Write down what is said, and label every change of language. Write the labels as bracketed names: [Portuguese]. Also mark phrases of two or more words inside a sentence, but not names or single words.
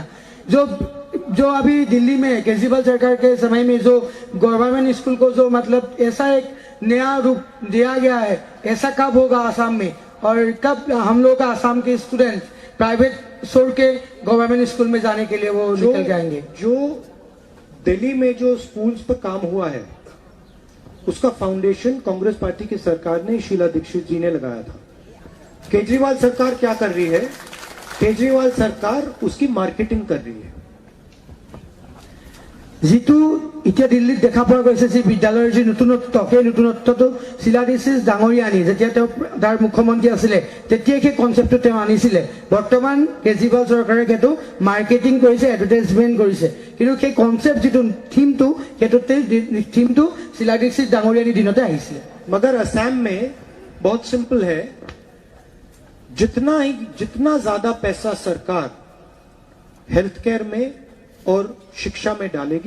[Hindi] जो अभी दिल्ली में केजरीवाल सरकार के समय में जो [English] government school [Hindi] को जो मतलब ऐसा एक नया रूप दिया गया है, ऐसा कब होगा आसाम में, और कब हम लोग का आसाम के स्टूडेंट प्राइवेट छोड़ के [English] government school [Hindi] में जाने के लिए वो निकल जाएंगे। जो दिल्ली में जो स्कूल्स पर काम हुआ है उसका फाउंडेशन कांग्रेस पार्टी की सरकार ने, शीला दीक्षित जी ने लगाया था। केजरीवाल सरकार क्या कर रही है? केजरीवाल सरकार उसकी मार्केटिंग कर रही है। [Assamese] যিটো এতিয়া দিল্লীত দেখা পোৱা গৈছে যে বিদ্যালয়ৰ যি নতুনত্ব, সেই নতুনত্বটো शीला दीक्षित ডাঙৰীয়া আনি, যেতিয়া তেওঁ তাৰ মুখ্যমন্ত্ৰী আছিলে তেতিয়াই সেই কনচেপ্টটো তেওঁ আনিছিলে। বৰ্তমান কেজৰিৱাল চৰকাৰে সেইটো মাৰ্কেটিং কৰিছে, এডভাৰটাইজমেণ্ট কৰিছে, কিন্তু সেই কনচেপ্ট যিটো থিমটো, সেইটো থিমটো शीला दीक्षित ডাঙৰীয়াৰ দিনতে আহিছিলে। [Hindi] मगर असम में बहुत सिंपल है, जितना ज्यादा पैसा सरकार [English] health care [Hindi] में और शिक्षा में डालेगी,